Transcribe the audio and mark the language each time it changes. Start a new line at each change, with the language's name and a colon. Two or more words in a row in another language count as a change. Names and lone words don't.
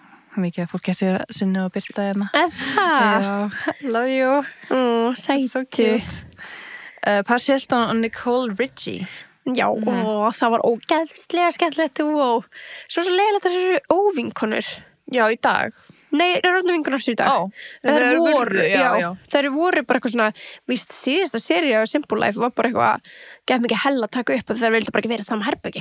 Icelandic: Mikið að fólki að sé Sunnu og Birta hérna. Það?
English: Love you.
Icelandic: Sætu.
English: So cute.
Icelandic: Paris Hilton og Nicole Richie. Já, og það var ógeðslega skemmtilegt og svo leiðilegt að það eru óvinkonur. Já, í dag. Nei, það eru allir vinkonur í dag. Það eru voru bara eitthvað svona, víst síðasta sería á Simple Life var bara eitthvað, gett mikið hell að taka upp og það vildi bara ekki verið saman herbergi.